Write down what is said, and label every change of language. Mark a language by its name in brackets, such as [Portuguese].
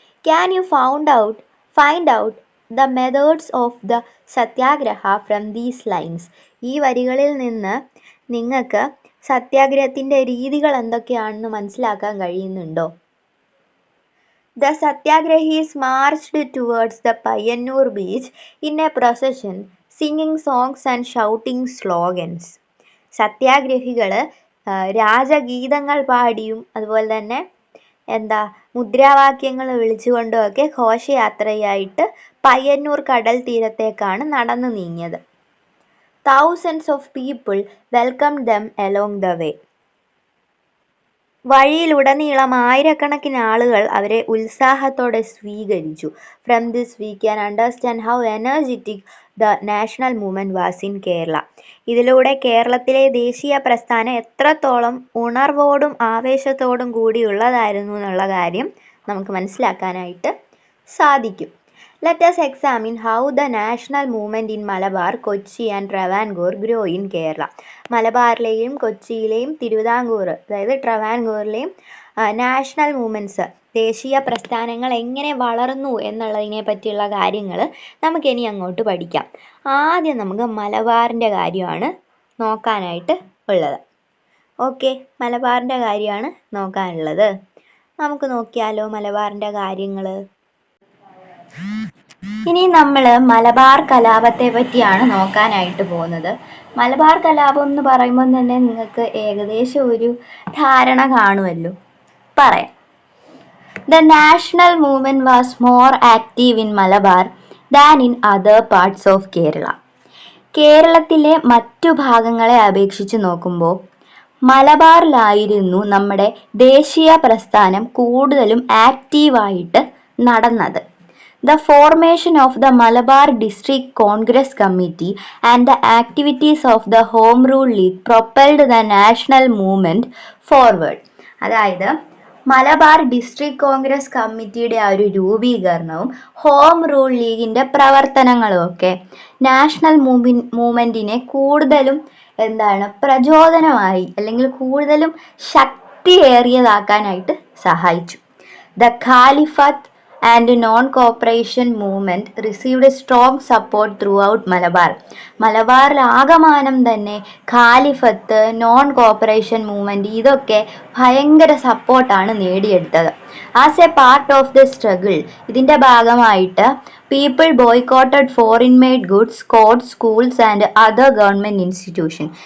[English] Can you find out the methods of the satyagraha from these lines? [Malayalam] ഈ വരികളിൽ നിന്ന് നിങ്ങൾക്ക് സത്യാഗ്രഹത്തിൻ്റെ രീതികൾ എന്തൊക്കെയാണെന്ന് മനസ്സിലാക്കാൻ കഴിയുന്നുണ്ടോ? [English] The Satyagrahis marched towards the Payanur beach in a procession, singing songs and shouting slogans. [Malayalam] സത്യാഗ്രഹികൾ രാജഗീതങ്ങൾ പാടിയും അതുപോലെ തന്നെ മുദ്രാവാക്യങ്ങൾ വിളിച്ചുകൊണ്ടുമൊക്കെ ഘോഷയാത്രയായിട്ട് പയ്യന്നൂർ കടൽ തീരത്തേക്കാണ് നടന്നു നീങ്ങിയത്. [English] Thousands of people welcomed them along the way. [Malayalam] വഴിയിലുടനീളം ആയിരക്കണക്കിന് ആളുകൾ അവരെ ഉത്സാഹത്തോടെ സ്വീകരിച്ചു. [English] From this we can understand how energetic the national movement was in Kerala. [Malayalam] ഇതിലൂടെ കേരളത്തിലെ ദേശീയ പ്രസ്ഥാനം എത്രത്തോളം ഉണർവോടും ആവേശത്തോടും കൂടിയുള്ളതായിരുന്നു എന്നുള്ള കാര്യം നമുക്ക് മനസ്സിലാക്കാനായിട്ട് സാധിക്കും. [English] Let us examine how the national movement in Malabar, Kochi and Travancore grew in Kerala. [Malayalam] മലബാറിലെയും കൊച്ചിയിലെയും Thiruvithamkoor, അതായത് ട്രവാൻകൂറിലെയും നാഷണൽ മൂവ്മെൻറ്റ്സ്, ദേശീയ പ്രസ്ഥാനങ്ങൾ എങ്ങനെ വളർന്നു എന്നുള്ളതിനെ പറ്റിയുള്ള കാര്യങ്ങൾ നമുക്കിനി അങ്ങോട്ട് പഠിക്കാം. ആദ്യം നമുക്ക് മലബാറിൻ്റെ കാര്യമാണ് നോക്കാനായിട്ട് ഉള്ളത്. ഓക്കെ, മലബാറിൻ്റെ കാര്യമാണ് നോക്കാനുള്ളത്. നമുക്ക് നോക്കിയാലോ മലബാറിൻ്റെ കാര്യങ്ങൾ. ഇനി നമ്മൾ മലബാർ കലാപത്തെ പറ്റിയാണ് നോക്കാനായിട്ട് പോകുന്നത്. മലബാർ കലാപം എന്ന് പറയുമ്പോൾ തന്നെ നിങ്ങൾക്ക് ഏകദേശം ഒരു ധാരണ കാണുമല്ലോ. പറയാം. [English] The national movement was more active in Malabar than in other parts of Kerala. [Malayalam] കേരളത്തിലെ മറ്റു ഭാഗങ്ങളെ അപേക്ഷിച്ച് നോക്കുമ്പോൾ മലബാറിലായിരുന്നു നമ്മുടെ ദേശീയ പ്രസ്ഥാനം കൂടുതലും ആക്റ്റീവായിട്ട് നടന്നത്. [English] The formation of the Malabar District Congress Committee and the activities of the Home Rule League propelled the national movement forward. [Malayalam] അതായത് മലബാർ ഡിസ്ട്രിക്ട് കോൺഗ്രസ് കമ്മിറ്റിയുടെ ആ ഒരു രൂപീകരണവും ഹോം റൂൾ ലീഗിൻ്റെ പ്രവർത്തനങ്ങളും ഒക്കെ നാഷണൽ മൂവ്മെൻറ്റിനെ കൂടുതലും പ്രചോദനമായി അല്ലെങ്കിൽ കൂടുതലും ശക്തിയേറിയതാക്കാനായിട്ട് സഹായിച്ചു. [English] The Caliphate and non-cooperation movement received strong support throughout Malabar. [Malayalam] മലബാറിൽ ആകമാനം തന്നെ ഖാലിഫത്ത്, നോൺ കോപ്പറേഷൻ മൂവ്മെൻറ്റ് ഇതൊക്കെ ഭയങ്കര സപ്പോർട്ടാണ് നേടിയെടുത്തത്. [English] as a part of the struggle, [Malayalam] ഇതിൻ്റെ ഭാഗമായിട്ട് [English] People boycotted foreign made goods, courts, schools and other government institution.